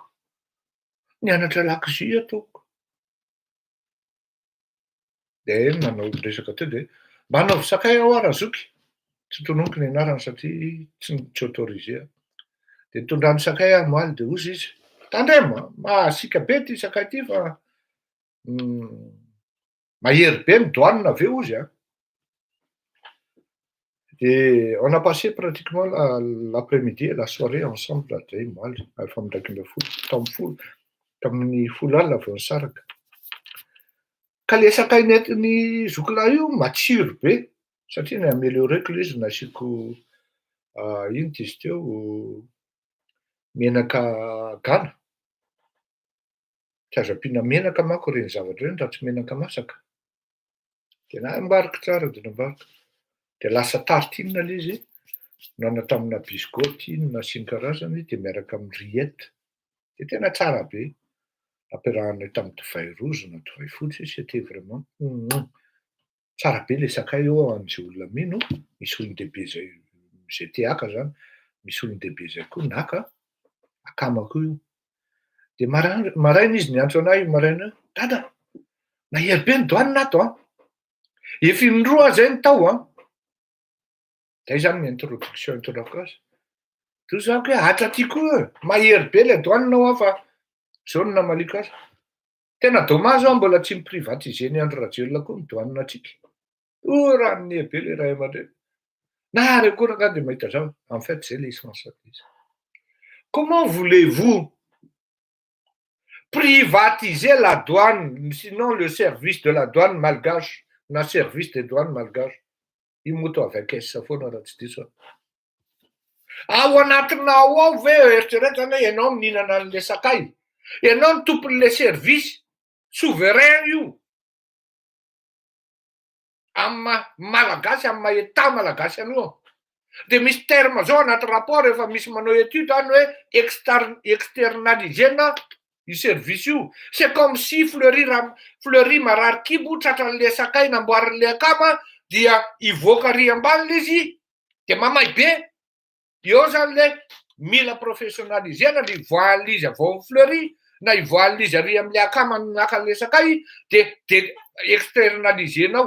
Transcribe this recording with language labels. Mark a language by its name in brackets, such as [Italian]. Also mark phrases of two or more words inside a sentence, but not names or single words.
[Malagasy] Nianatra lakozia atoko. Dia nanao resaka teo dia mba hanaovy sakay aho ary azoky. Tsy tononiko ny anarany satria tsy autorisé. Dia tondrany sakay aho moaly dia ozy izy. Tandremo, mahasika be ty sakay ty fa mahery be ny doanina avy eo izy. [French] Et on a passé pratiquement l'après-midi et la soirée ensemble là, [Malagasy] zay moaly, efa mindraiky 20 tamin'ny folo alina vao nisaraka. Ka le sakay nentin'ny zokilahy io matsiro be satria ny amélioreko le izy nasiako ino ty izy teo menaka gana. Tsy azo ampiana menaka manko reny zavatra reny raha tsy menaka masaka. De nambariko tsara de nambariko. De lasa tartine le izy, nanatramina biscotte ino sy ny karazany de miaraka amin'ny rillette. De tena tsara be. Ampiarahana tamin'ny divay rozy na divay fotsy [French] c'était vraiment [Malagasy] tsara be le sakay io an'izay olona mino, misy olon-dehibe zay te haka zany, misy olon-dehibe zay koa naka, akamako io. De maraina izy niantso anahy maraina, dada, mahery be ny doanina ato an, efa indroa zay ny tao an. Zay zany ny introduction hitondrako azy. To zako hoe hatra ty koa, mahery be le doanina ho fa zao no namaliko azy. Tena dommage aho mbola tsy miprivatiser ny Andry Rajoelina koa ny doanina atsika. Raha nihe be le ray aman-dreny. Na ary akory angaha de mahita zao. [French] En fait, c'est l'essentiel. Comment voulez-vous privatiser la douane, sinon le service de la douane malgache, na service des douanes malgaches? [Malagasy] Io moto avakesa foana raha tsy diso. Ao anatinao ao ve eritreretra hoe ianao mihinana an'le sakay? Ianao ny tompon'le service souverain io. Amin'ny malagasy, amin'ny mahita malagasy aloha. De misy terme zao anaty rapport rehefa misy manao étude any hoe externalisena io service io. [French] C'est comme si [Malagasy] Fleury marary kibo tratran'le sakay namboarin'le akama dia ivoaka ry ambany izy de mamay be. Eo zany le mila professionnalisena le ivoahan'izy izy avao amin'ny Fleury na ivoahan'izy ary amin'le akama naka an'le sakay de externalisenao.